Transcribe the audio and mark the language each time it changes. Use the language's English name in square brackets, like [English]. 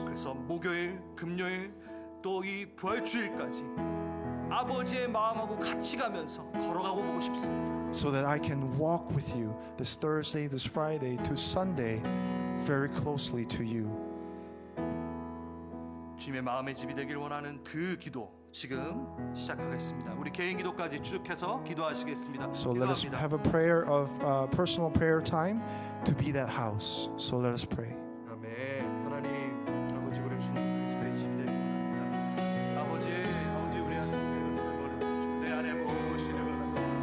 [Korean] 그래서 목요일, 금요일 또 이 부활주일까지 아버지의 마음하고 같이 가면서 걸어가고 보고 싶습니다. [English] So that I can walk with you this Thursday, this Friday, to Sunday, very closely to you. [Korean] 주님의 마음의 집이 되길 원하는 그 기도 지금 시작하겠습니다. 우리 개인 기도까지 쭉 해서 기도하시겠습니다. [English] So let us [Korean] 기도합니다. [English] have a prayer of personal prayer time to be that house. So let us pray. [Korean] 아멘. 하나님 아버지, 우리 주님 그리스도의 집이 되길 원합니다. 아버지 우리 안에 내 안에 무엇이를 원합니다.